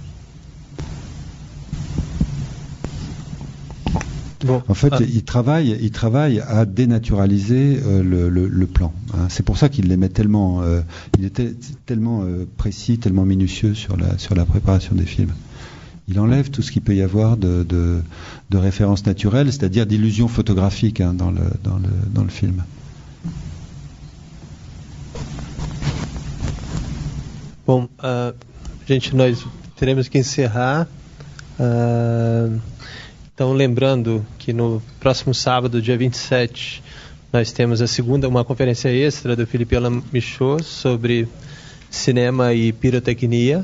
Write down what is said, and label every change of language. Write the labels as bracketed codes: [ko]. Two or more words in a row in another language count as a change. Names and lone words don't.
[fr] Bon, en fait, il travaille à dénaturaliser le plan. Hein. C'est pour ça qu'il les met tellement, il était tellement précis, tellement minutieux sur la préparation des films. Il enlève tout ce qu'il peut y avoir de références naturelles, c'est-à-dire d'illusions photographiques, hein, dans le film. [pt] Bom, gente, nós teremos que encerrar. Então, lembrando que no próximo sábado, dia 27, nós temos uma conferência extra do Philippe Alain Michaud sobre cinema e pirotecnia.